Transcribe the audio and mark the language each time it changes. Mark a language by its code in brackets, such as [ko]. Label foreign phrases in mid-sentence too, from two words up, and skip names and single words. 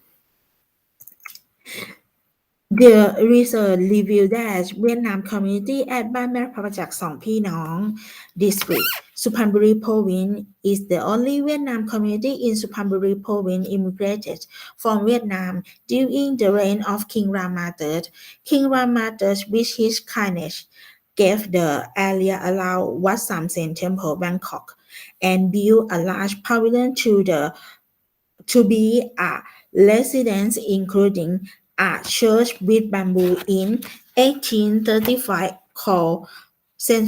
[en] The research revealed that Vietnam community at Ban Mae Phra Prachak Song Phi Nong District, Suphanburi Province is the only Vietnam community in Suphanburi Province immigrated from Vietnam during the reign of King Rama III. King Rama III, with his kindness, gave the area around Wat Sam Sen Temple, Bangkok, and built a large pavilion to be a residence, including a church with bamboo in 1835 called St.